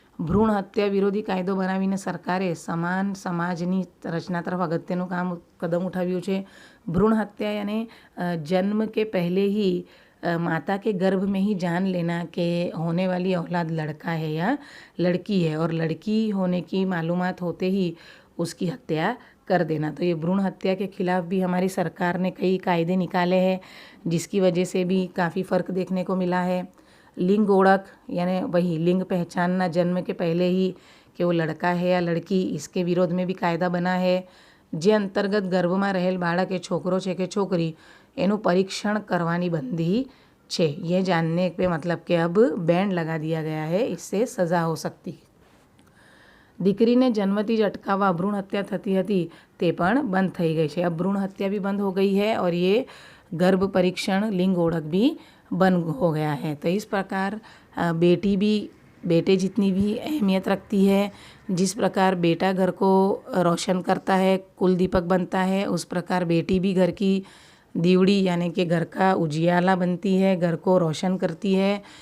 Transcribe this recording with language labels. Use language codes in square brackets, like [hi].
[gu] ભ્રૂણ હત્યા વિરોધી કાયદો બનાવીને સરકારે સમાન સમાજની રચના તરફ અગત્યનું કદમ ઉઠાવ્યું છે। [hi] ભ્રૂણ હત્યા यानी जन्म के पहले ही माता के गर्भ में ही जान लेना कि होने वाली औलाद लड़का है या लड़की है, और लड़की होने की मालूमात होते ही उसकी हत्या कर देना। तो ये भ्रूण हत्या के खिलाफ़ भी हमारी सरकार ने कई कायदे निकाले हैं, जिसकी वजह से भी काफ़ी फ़र्क देखने को मिला है। लिंग ओळख यानी वही लिंग पहचानना जन्म के पहले ही कि वो लड़का है या लड़की, इसके विरोध में भी कायदा बना है। [gu] जे अंतर्गत गर्भમાં રહેલ બાળક એ છોકરો છે કે છોકરી એનું પરીક્ષણ કરવાની બંધી છે। [hi] ये जानने पे मतलब कि अब बैन लगा दिया गया है, इससे सज़ा हो सकती है। [gu] દીકરીને જન્મથી જ અટકાવવા ભ્રૂણ હત્યા થતી હતી તે પણ બંધ થઈ ગઈ છે। [hi] अब भ्रूण हत्या भी बंद हो गई है और ये गर्भ परीक्षण लिंग ओढ़क भी बंद हो गया है। तो इस प्रकार बेटी भी बेटे जितनी भी अहमियत रखती है, जिस प्रकार बेटा घर को रोशन करता है, कुल दीपक बनता है, उस प्रकार बेटी भी घर की दीवड़ी यानी कि घर का उजियाला बनती है, घर को रोशन करती है।